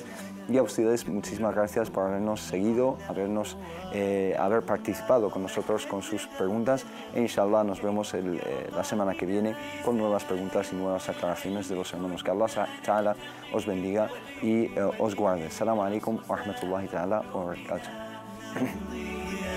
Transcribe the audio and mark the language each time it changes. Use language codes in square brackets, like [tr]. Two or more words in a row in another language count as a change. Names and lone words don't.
[es] Y a ustedes, muchísimas gracias por habernos seguido, haber participado con nosotros con sus preguntas. E inshallah nos vemos la semana que viene con nuevas preguntas y nuevas aclaraciones de los hermanos. Que [ar] الله تعالى [es] os bendiga y os guarde. [ar] السلام عليكم ورحمة الله تعالى وبركاته.